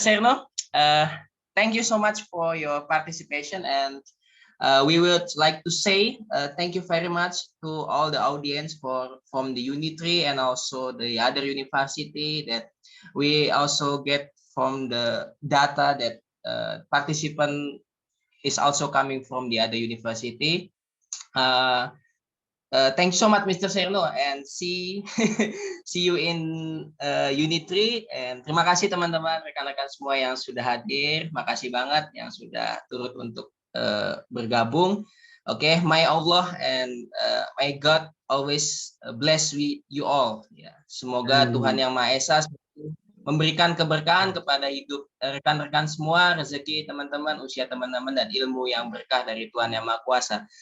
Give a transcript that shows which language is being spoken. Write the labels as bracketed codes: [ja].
[en] Cherno, thank you so much for your participation, and we would like to say thank you very much to all the audience from the Unitary and also the other university that we also get from the data that participant is also coming from the other university. Thank you so much, Mr. Cherno, and see you in Unitary. [id] And terima kasih teman-teman, rekan-rekan semua yang sudah hadir. Makasih banget yang sudah turut untuk bergabung. [en] Oke, may Allah and may God always bless you all. [id] Ya, semoga Tuhan yang Maha Esa memberikan keberkahan kepada hidup rekan-rekan semua, rezeki teman-teman, usia teman-teman, dan ilmu yang berkah dari Tuhan yang Maha Kuasa.